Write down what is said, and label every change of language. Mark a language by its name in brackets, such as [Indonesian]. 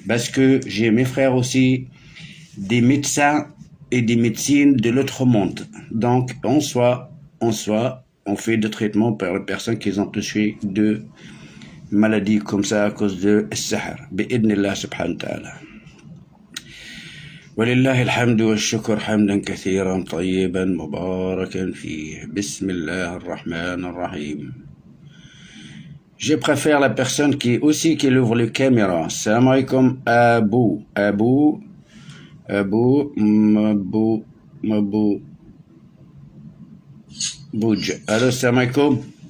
[French] Parce que j'ai mes frères aussi, des médecins et des médecines de l'autre monde. Donc, on fait des traitements pour les personnes qui ont touché de maladies comme ça à cause de Sahar. [Arabic] Bi'idnillah subhanahu wa ta'ala. ولله الحمد والشكر حمدا كثيرا طيبا مباركا فيه. بسم الله الرحمن الرحيم. [French] Je préfère la personne qui ouvre le caméra. [Arabic] Salam alaikum Abou Bouj. Allô, salam alaikum.